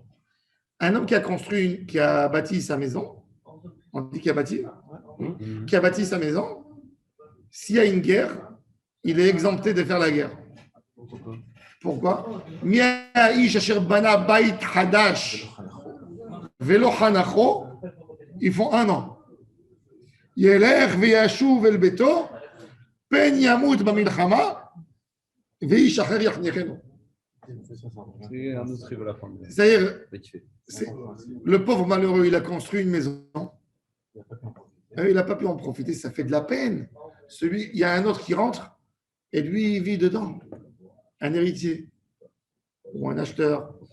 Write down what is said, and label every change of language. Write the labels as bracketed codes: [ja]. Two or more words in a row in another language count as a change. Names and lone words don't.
[fr] Un homme qui a bâti sa maison, on dit qu'il a bâti sa maison, s'il y a une guerre, il est exempté de faire la guerre. Pourquoi? Ils font 1 an. [he] ילך וישוב אל ביתו, פן ימות במלחמה, ואיש אחר יחניכנו. [fr] C'est-à-dire, le pauvre malheureux, il a construit une maison, il n'a pas pu en profiter, ça fait de la peine. Il y a un autre qui rentre, et lui, il vit dedans. Un héritier, ou un acheteur.